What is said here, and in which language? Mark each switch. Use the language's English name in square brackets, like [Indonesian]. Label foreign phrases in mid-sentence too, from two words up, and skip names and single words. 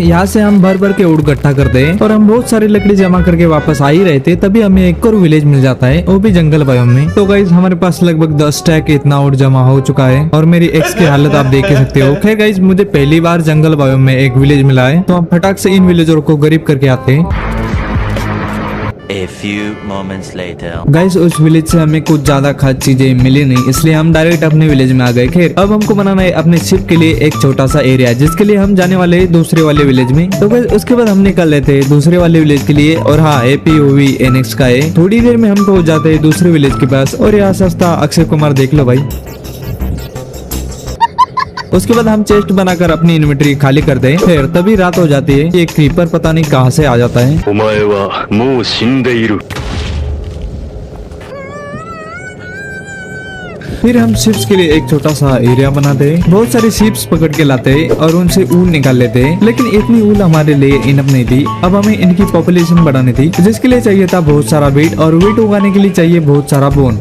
[Hindi] यहाँ से हम भर भर के वुड इकट्ठा करते हैं और हम बहुत सारी लकड़ी जमा करके वापस आ ही रहे थे, तभी हमें एक और विलेज मिल जाता है, वो भी [English] jungle biome [Hindi] में। तो गाइस हमारे पास लगभग 10 स्टैक इतना वुड जमा हो चुका है और मेरी एक्स की हालत आप देख सकते हो। खैर गाइस मुझे पहली बार [English] jungle biome [Hindi] में एक विलेज मिला है, तो हम फटाक से इन विलेजरों को गरीब करके आते हैं। [English] A few moments later. [Hindi] गाइस उस विलेज से हमें कुछ ज्यादा खास चीजें मिली नहीं, इसलिए हम डायरेक्ट अपने विलेज में आ गए। खैर अब हमको बनाना है अपने शिप के लिए एक छोटा सा एरिया, जिसके लिए हम जाने वाले हैं दूसरे वाले विलेज में। तो गाइस उसके बाद हम निकल लेते हैं दूसरे वाले विलेज के लिए और हाँ APOV NX का है। थोड़ी देर में हम पहुंच जाते हैं दूसरे विलेज के पास और यहाँ सस्ता अक्षय कुमार देख लो भाई। उसके बाद हम चेस्ट बनाकर अपनी इन्वेंटरी खाली कर दें। फिर तभी रात हो जाती है। ये क्रीपर पता नहीं कहाँ से आ जाता है। [Japanese] お前はもう死んでいる。 [Hindi] फिर हम शिप्स के लिए एक छोटा सा एरिया बनाते हैं, बहुत सारी शिप्स पकड़ के लाते हैं और उनसे ऊल निकाल लेते हैं, लेकिन इतनी ऊल हमारे लिए इनफ नहीं थी। अब हमें इनकी पॉपुलेशन बढ़ानी थी, जिसके लिए चाहिए था बहुत सारा वीट और वीट उगाने के लिए चाहिए बहुत सारा बोन।